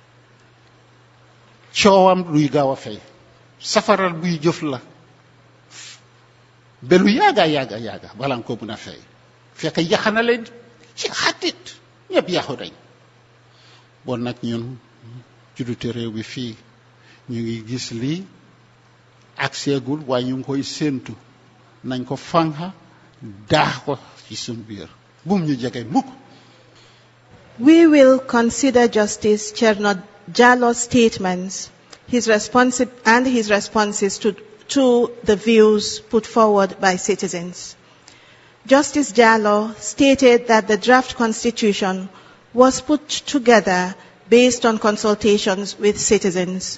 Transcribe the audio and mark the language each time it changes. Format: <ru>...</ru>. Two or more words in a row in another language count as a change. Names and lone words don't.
<wo>coowam luy gaaw a fay safaral buy jëf la ba lu yàgga balaa nga ko mën a fay fekk yaxana leen ci xatit ñëpp yaxu dañ bon nag ñun juddute réew bi fii ñu ngi gis lii ak seegul waaye ñu ngi koy séentu nañ ko fanxa daax ko ci suñ biir bum ñu jege mukk.</wo> <en>We will consider Justice Cherno Jallo's statements, his responses to the views put forward by citizens. Justice Jallo stated that the draft constitution was put together based on consultations with citizens.</en>